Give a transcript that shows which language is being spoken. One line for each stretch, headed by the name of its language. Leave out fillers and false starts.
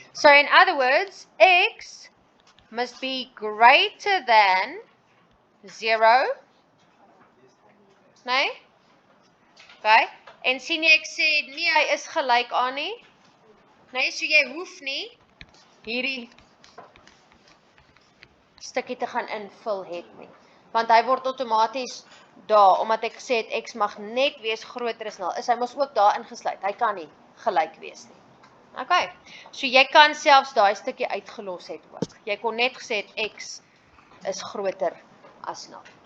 English: So in other words, x must be greater than 0.
Afrikaans: Nee? Okay. En sien jy, ek sê, nie, hy is gelyk aan nie. Nee, so jy hoef nie hierdie stukkie te gaan invul het nie. Want hy word outomaties daar, omdat ek gesê het, x mag net wees groter as 0, is hy mos ook daar ingesluit. Hy kan nie gelyk wees nie. Okay, so jy kan selfs daai stukkie uitgelos het ook. Jy kon net gesê het, x is groter as 0.